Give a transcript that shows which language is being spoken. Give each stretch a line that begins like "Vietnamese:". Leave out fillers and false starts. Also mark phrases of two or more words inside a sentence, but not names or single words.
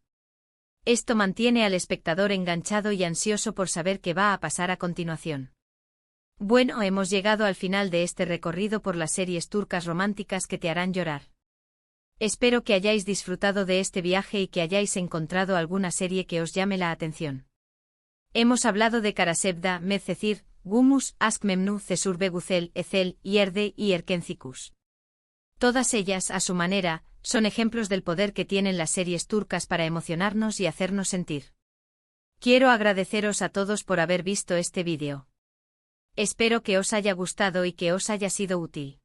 Spanish: Esto mantiene al espectador enganchado y ansioso por saber qué va a pasar a continuación. Bueno, hemos llegado al final de este recorrido por las series turcas románticas que te harán llorar. Espero que hayáis disfrutado de este viaje y que hayáis encontrado alguna serie que os llame la atención. Hemos hablado de Karasevda, Medcezir, Gumus, Aşk Memnu, Cesur Beguzel, Ezel, Yerde y Erkencikus. Todas ellas, a su manera, son ejemplos del poder que tienen las series turcas para emocionarnos y hacernos sentir. Quiero agradeceros a todos por haber visto este vídeo. Espero que os haya gustado y que os haya sido útil.